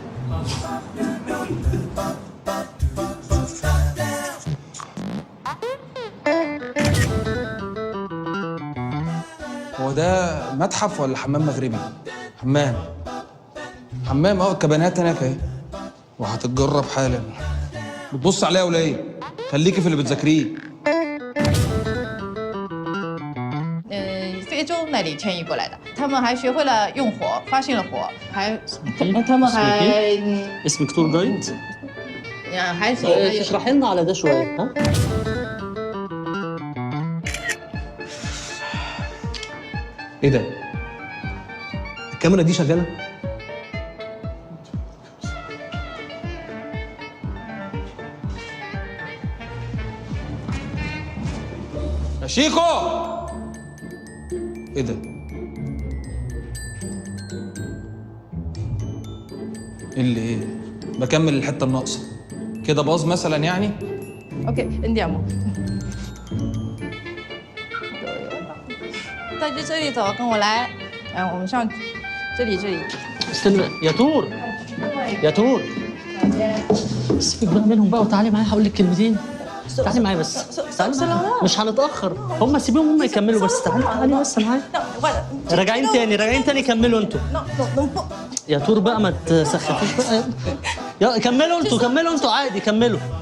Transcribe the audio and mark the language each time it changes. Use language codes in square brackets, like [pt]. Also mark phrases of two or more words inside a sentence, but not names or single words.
[ar] هو ده متحف ولا حمام مغربي؟ حمام الكبانات هناك اهي وهتتجرب حالا. بتبص عليها ولا ايه؟ خليكي في اللي بتذاكريه. [zh] 非洲那里迁移过来的，他们还学会了用火，发现了火，他们还 [ar] اسمك تور جايد؟ [zh] 还 [ar] تشرحي لنا على ده شوية ها؟ ايه ده؟ الكاميرا دي شغاله؟ يا شيكو! ايه ده؟ ايه؟ بكمل الحتة الناقصة. كده باظ مثلا يعني؟ [it] OK andiamo。 [zh] 到这里走，跟我来。我们上这里。 [ar] استنى يا تور يا تور سيبك بقى منهم بقى وتعالي معايا هقول لك كلمتين. تعالي معايا بس تعالي معايا. مش هنتأخر هم سيبيهم هم يكملوا بس تعالي بس معايا. راجعين تاني كملوا انتوا. يا تور بقى ما تسخفوش بقى يا كملوا انتوا عادي كملوا.